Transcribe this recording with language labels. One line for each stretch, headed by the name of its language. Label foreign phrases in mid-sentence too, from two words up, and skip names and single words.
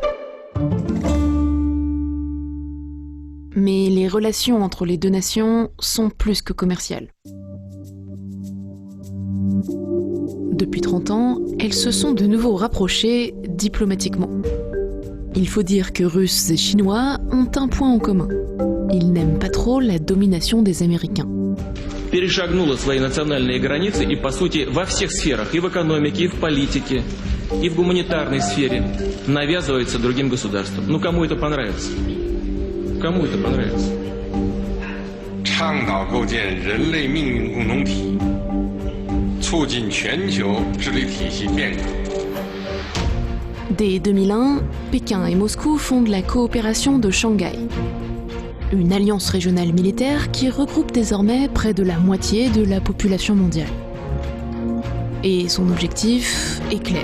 French: Mais les relations entre les deux nations sont plus que commerciales. Depuis 30 ans, elles se sont de nouveau rapprochées diplomatiquement. Il faut dire que Russes et Chinois ont un point en commun. Ils n'aiment pas trop la domination des Américains.
Russian: Перешагнула свои национальные границы и, по сути, во всех сферах, и в экономике, и в политике, и в гуманитарной сфере навязывается другим государствам. Ну, кому это понравится? Кому это понравится?
Chinese: 倡导构建人类命运共同体，促进全球治理体系变革。
French: Dès 2001, Pékin et Moscou fondent la coopération de Shanghai, une alliance régionale militaire qui regroupe désormais près de la moitié de la population mondiale. Et son objectif est clair.